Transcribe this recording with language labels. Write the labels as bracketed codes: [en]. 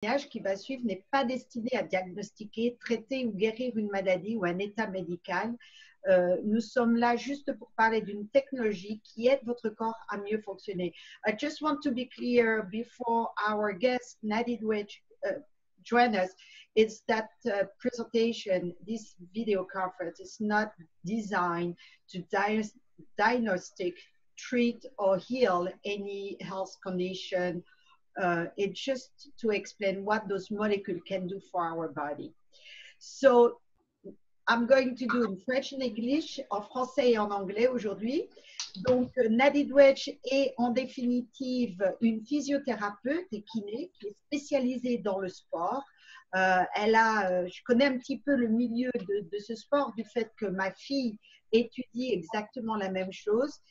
[fr] témoignage qui va suivre n'est pas destiné à diagnostiquer, traiter ou guérir une maladie ou un état médical. Nous sommes là juste pour parler d'une technologie qui aide votre corps à mieux fonctionner. [en] I just want to be clear before our guest, Nadine Wedge, join us, is that presentation, this video conference is not designed to diagnostic, treat, or heal any health condition. It's just to explain what those molecules can do for our body. So I'm going to do in French and English, [fr] en français et en anglais aujourd'hui. Donc, Nadine Wedge est en définitive une physiothérapeute et kiné qui est spécialisée dans le sport. Je connais un petit peu le milieu de ce sport du fait que ma fille étudie exactement la même chose.